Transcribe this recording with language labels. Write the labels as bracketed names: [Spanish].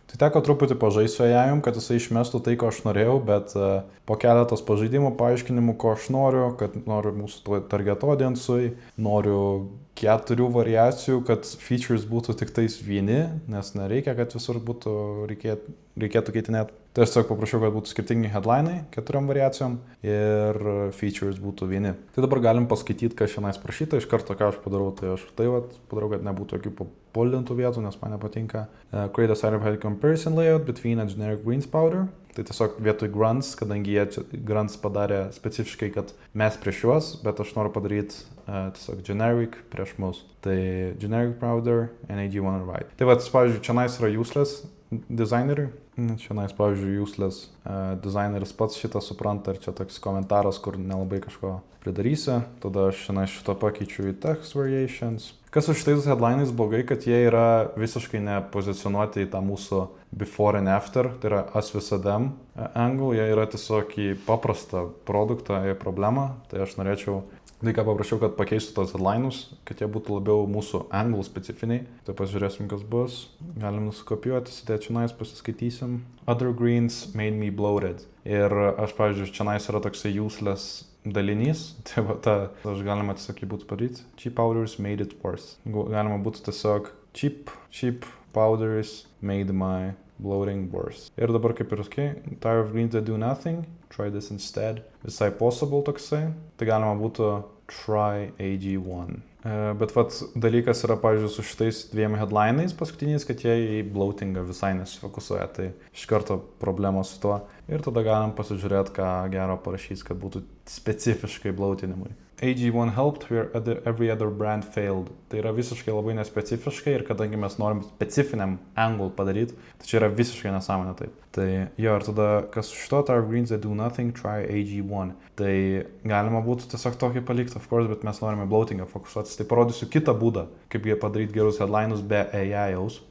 [Lithuanian] Tai teko truputį pažaisti su AI-om, kad jisai išmestų tai, ko aš norėjau, bet po keletos pažaidimų paaiškinimų, ko aš noriu, kad noriu mūsų target audience'ui, noriu 4 variacijų, kad features būtų tik tais vieni, nes nereikia, kad visur būtų reikėtų keitinėti. Tai aš tiesiog paprašiau, kad būtų skirtingi headlinai 4 variacijom ir features būtų vieni. Tai dabar galim paskaityti, kas šiandien prašyta. Iš karto, ką aš padarau, tai aš padarau, kad nebūtų jokių papuldintų vietų, nes man nepatinka. [English] Create a side-by-side comparison layout between a generic greens powder. [Lithuanian] Tai tiesiog vietoj grunts, kadangi jie grunts padarė specifiškai, kad mes prieš juos, bet aš noriu padaryti tiesiog generic prieš mus. [English] Tai generic powder and AG1 right. [Lithuanian] Tai va, pavyzdžiui, čia yra useless designeriui. Čia, pavyzdžiui, useless designeris pats šitą supranta ir čia toks komentaras, kur nelabai kažko pridarysi. Tada aš šitą pakeičiu į text variations. Kas su šitais headlinais blogai, kad jie yra visiškai nepozicionuoti į tą mūsų before and after, tai yra us visadam angle, jie yra tiesiog į paprastą produktą, į problemą. Tai aš norėčiau, tai ką paprašiau, kad pakeistų tos headlinus, kad jie būtų labiau mūsų angle specifiniai. Tai pasižiūrėsim, kas bus. Galim nusikopijuoti, sėdėti čia pasiskaitysim. [English] Other greens made me bloated. [Lithuanian] Ir aš, pavyzdžiui, čia yra toksai useless dalinys, tai va aš galima tiesiog jį būtų padaryti. [English] Cheap powders made it worse. [Lithuanian] Galima būtų tiesiog [English] cheap powders made my bloating worse. [Lithuanian] Ir dabar kaip ir [English] tired of greens that do nothing, try this instead. [Lithuanian] Visai possible toksai. Tai galima būtų try AG1. Bet dalykas yra, pavyzdžiui, su šitais 2 headlinais paskutiniais, kad jie į bloatingą visai nesifokusuoja, tai iš karto problemos su tuo. Ir tada galim pasižiūrėti, ką gero parašys, kad būtų specifiškai bloatinimui. [English] AG1 helped where every other brand failed. [Lithuanian] Tai yra visiškai labai nespecifiškai ir kadangi mes norim specifiniam angle padaryti, tai čia yra visiškai nesąmonė taip. Tai jo, ir tada, kas su šito, [English] tired of greens that do nothing, try AG1. [Lithuanian] Tai galima būtų tiesiog tokį palikti, [English] of course, [Lithuanian] bet mes norime bloatingą fokusuotis. Tai parodysiu kitą būdą, kaip jie padaryti gerus headlinus be AI-aus.